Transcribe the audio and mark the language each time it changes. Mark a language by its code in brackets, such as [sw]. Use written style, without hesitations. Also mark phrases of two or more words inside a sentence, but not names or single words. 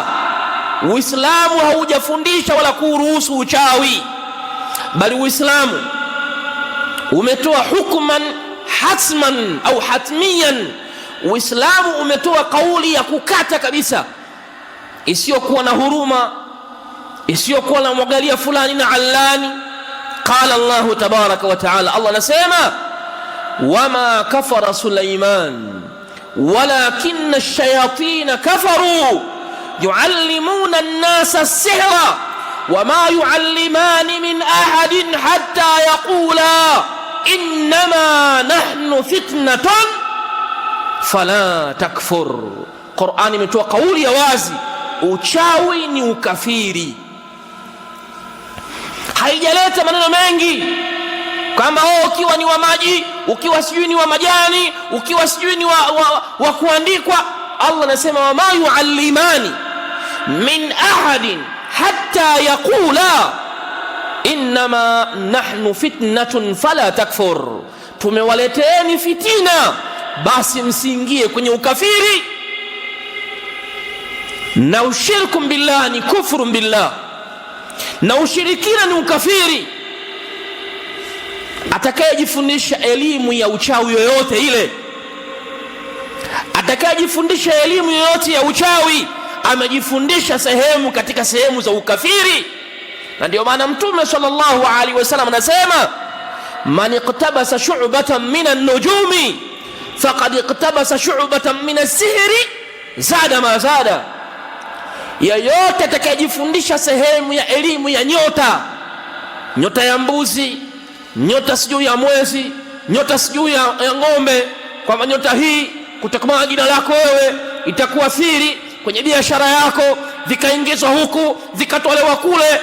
[sw] Uislamu haujafundisha wala kuruhusu uchawi, bali Uislamu umetoa [ar] حكما حتما [sw] au hatmiyan. Uislamu umetoa kauli ya kukata kabisa, isiyokuwa na huruma, isiyokuwa na mwangalia fulani na allani. [ar] قال الله تبارك وتعالى, Allah anasema وما كفر سليمان ولكن الشياطين كفروا يعلمون الناس السحر وما يعلمان من أحد حتى يقولا إنما نحن فتنة فلا تكفر. [sw] Qur'ani imetoa kauli ya wazi, uchawi ni ukafiri. Haijaleta maneno mengi kama ukiwa ni wa maji, ukiwa sijui ni wa majani, ukiwa sijui ni wa kuandikwa. [ar] Allah anasema وما يعلمان من أحد حتى يقولا إنما نحن فتنة فلا تكفر. [sw] Tumewaleteeni fitina, basi msiingie kwenye ukafiri. Na [ar] الشرك بالله [sw] ni [ar] كفر بالله, [sw] na ushirikina ni ukafiri. Atakayejifundisha elimu ya uchawi yoyote ile, atakayejifundisha elimu yoyote ya uchawi, amejifundisha sehemu katika sehemu za ukafiri. Na ndio maana Mtume [ar] صلى الله عليه وسلم anasema من اقتبس شعبة من النجوم فقد اقتبس شعبة من السحر زاد ما زاد. [sw] Yeyote atakayejifundisha sehemu ya elimu ya nyota, nyota ya mbuzi, nyota sijui ya mwezi, nyota sijui ya ng'ombe, kwamba nyota hii kutakuwa jina lako wewe itakuwa siri kwenye biashara yako, vikaingizwa huku vikatolewa kule.